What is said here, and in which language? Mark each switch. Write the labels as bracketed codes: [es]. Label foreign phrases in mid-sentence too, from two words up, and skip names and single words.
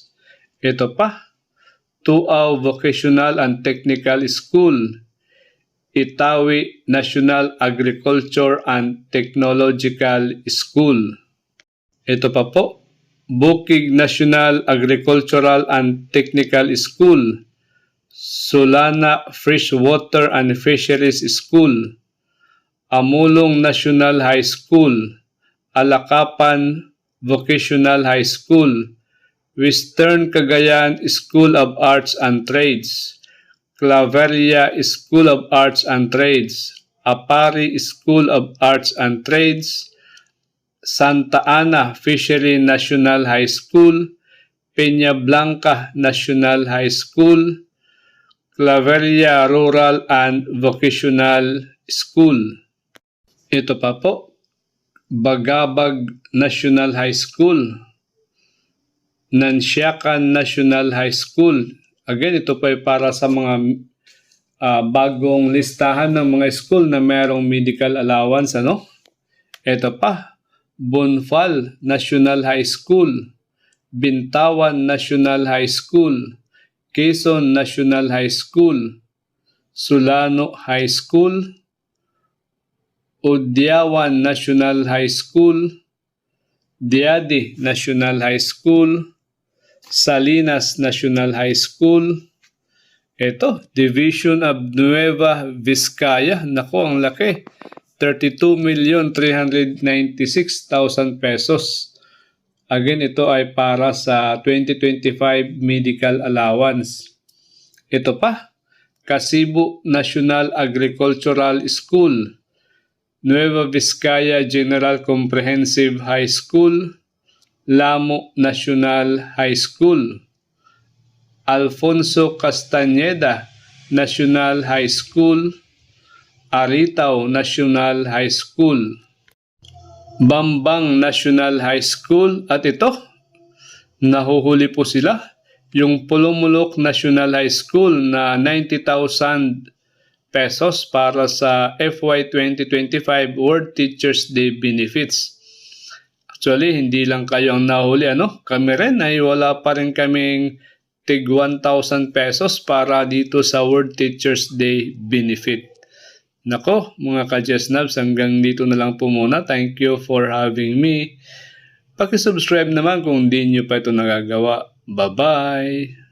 [tl] Ito pa, Tuaw Vocational and Technical School, Itawi National Agriculture and Technological School. Ito pa po, Bukig National Agricultural and Technical School, Solana Freshwater and Fisheries School, Amulong National High School, Alakapan Vocational High School, Western Cagayan School of Arts and Trades, Claveria School of Arts and Trades, Apari School of Arts and Trades, Santa Ana Fishery National High School, Peña Blanca National High School, Claveria Rural and Vocational School. Ito pa po, Bagabag National High School, Nansyakan National High School. Again, ito pa ay para sa mga bagong listahan ng mga school na mayroong [en] medical allowance, [tl] Ito pa, Bonfal National High School, Bintawan National High School, Quezon National High School, Solano High School, Udyawan National High School, Diadi National High School, Salinas National High School. Ito, Division of Nueva Vizcaya. Ang laki. 32,396,000 pesos. Again, ito ay para sa 2025 [en] medical allowance. [tl] Ito pa, Kasibu National Agricultural School, Nueva Vizcaya General Comprehensive High School, Lamo National High School, Alfonso Castañeda National High School, Aritao National High School, Bambang National High School, at ito, nahuhuli po sila, yung Pulumulok National High School na 90,000 pesos para sa FY 2025 World Teachers Day Benefits. Actually, hindi lang kayo ang nahuli, Kami rin ay wala pa rin kaming tig 1,000 pesos para dito sa World Teachers Day Benefit. Nako, mga ka-Jesnabs, hanggang dito na lang po muna. [en] Thank you for having me. [tl] Paki-subscribe naman kung hindi nyo pa ito nagagawa. [en] Bye-bye!